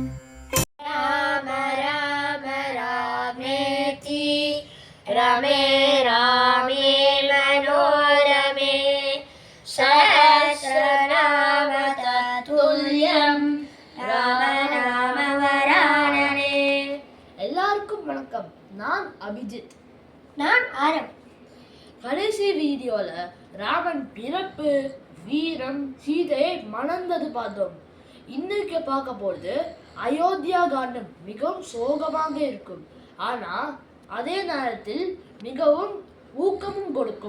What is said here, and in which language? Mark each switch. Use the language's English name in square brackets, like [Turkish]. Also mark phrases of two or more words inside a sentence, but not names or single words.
[Sanskrit] राम राम रामेति रमे रामे मनोरमे सहस्रनाम तत्तुल्यं राम नाम वरानने. [Tamil] எல்லாருக்கும் வணக்கம். நான் அபிஜித். நான் ஆரம். கடைசி வீடியோல ராமன் பிறப்பு, வீரம், சீதையை மணந்தது பார்த்தோம். இன்னைக்கு பார்க்க போறது அயோத்தியா காண்டம். மிகவும் சோகமாக இருக்கும், ஆனா அதே நேரத்தில் மிகவும் ஊக்கமும் கொடுக்கும்.